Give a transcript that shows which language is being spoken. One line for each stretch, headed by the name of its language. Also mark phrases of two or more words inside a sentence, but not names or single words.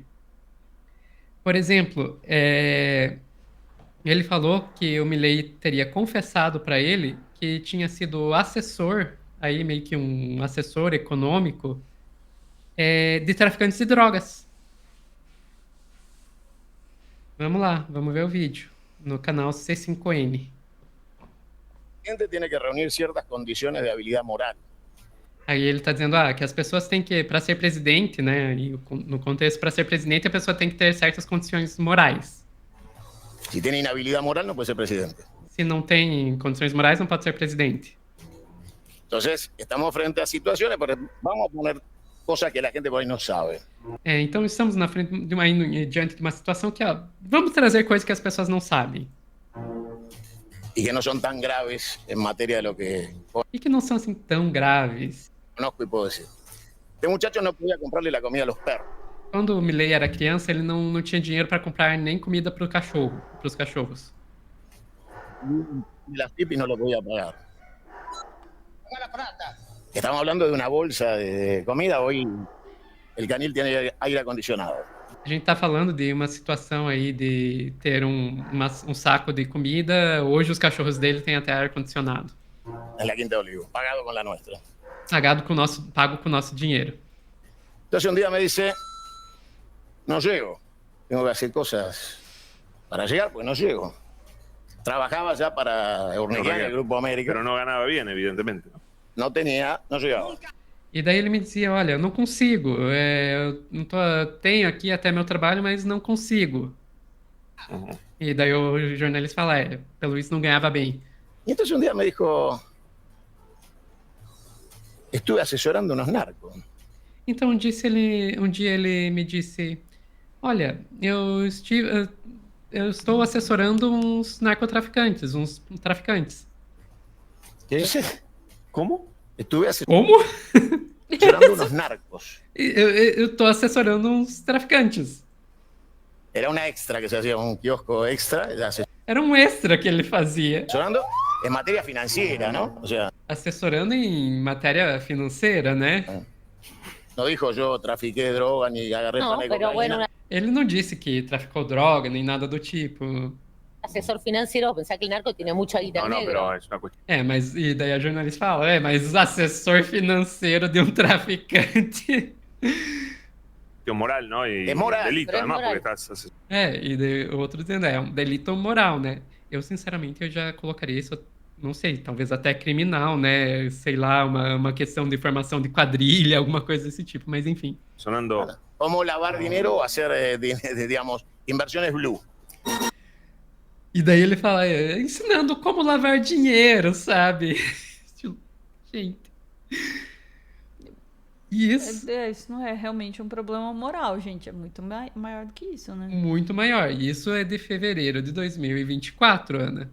Portuguese: Por exemplo, ele falou que o Milei teria confessado para ele que tinha sido assessor, aí meio que um assessor econômico, de traficantes de drogas. Vamos lá, vamos ver o vídeo no canal C5N.
Spanish: Tiene que reunir ciertas condiciones de habilidad moral.
Portuguese: Aí ele está dizendo que as pessoas têm que, para ser presidente, né, e no contexto, para ser presidente, a pessoa tem que ter certas condições morais.
Spanish: Si tiene inhabilidad moral, no puede ser presidente.
Portuguese: Se não tem condições morais, não pode ser presidente.
Spanish: Entonces, estamos frente a situaciones, pero vamos a poner cosas que la gente por ahí no sabe.
Portuguese: Então estamos na frente diante de uma situação que, vamos trazer coisas que as pessoas não sabem.
Spanish: Y que no son tan graves en materia de lo que
Portuguese: E que não são assim tão graves.
Spanish: conozco y puedo decir. Este muchacho no podía comprarle la comida a los perros.
Portuguese: Quando o Milei era criança, ele não tinha dinheiro para comprar nem comida para os cachorros.
Spanish: Y las pipis no lo podía pagar. Estamos hablando de una bolsa de comida. Hoy el canil tiene aire acondicionado.
Portuguese: A gente está falando de uma situação aí de ter um saco de comida. Hoje os cachorros dele têm até ar-condicionado.
Spanish: En la Quinta de Olivo, pagado con la nuestra.
Portuguese: Pago com o nosso dinheiro.
Spanish: Entonces un día me dice, no llego. Tengo que hacer cosas para llegar, pues no llego. Trabajaba ya para Urnequian, el Grupo América. Pero no ganaba bien, evidentemente. No llegaba.
Portuguese: E daí ele me dizia, olha, eu não consigo. Eu não tenho aqui até meu trabalho, mas não consigo. Uhum. E daí o jornalista fala, pelo visto não ganhava bem.
Spanish: Y entonces un día me dijo, estuve asesorando unos narcos.
Portuguese: Então um dia ele me disse, olha, eu estou assessorando uns narcotraficantes, uns traficantes.
Spanish: ¿Qué? ¿Cómo? Estuve
Portuguese: Como?
Spanish: asesorando unos narcos.
Portuguese: Eu estou assessorando uns traficantes.
Spanish: Era una extra que se hacía, un kiosco extra,
Portuguese: Era um extra que ele fazia,
Spanish: asesorando en materia financiera, ¿no? O sea,
Portuguese: assessorando em matéria financeira, né?
Spanish: no dijo yo trafiqué droga ni agarré No, pana de pero cocaína. bueno, un
Portuguese: Ele não disse que traficou droga nem nada do tipo.
Spanish: asesor financiero, pensá que el narco tiene mucha guita No, en no, negro. pero es una cuestión.
Portuguese: Mas e daí a jornalista fala, mas assessor financeiro de um traficante.
Spanish: Moral, ¿no? Y Es moral, delito, pero es además, moral. porque estás.
Portuguese: E daí o outro dizendo, é um delito moral, né? Eu, sinceramente, eu já colocaria isso, não sei, talvez até criminal, né? Sei lá, uma questão de formação de quadrilha, alguma coisa desse tipo, mas enfim.
Spanish: Sonando. Cómo lavar dinero o hacer, digamos, inversiones blue.
Portuguese: E daí ele fala, ensinando como lavar dinheiro, sabe? Gente. E isso Isso não é realmente um problema moral, gente. É muito maior do que isso, né? muito maior. E isso é de fevereiro de 2024, Ana.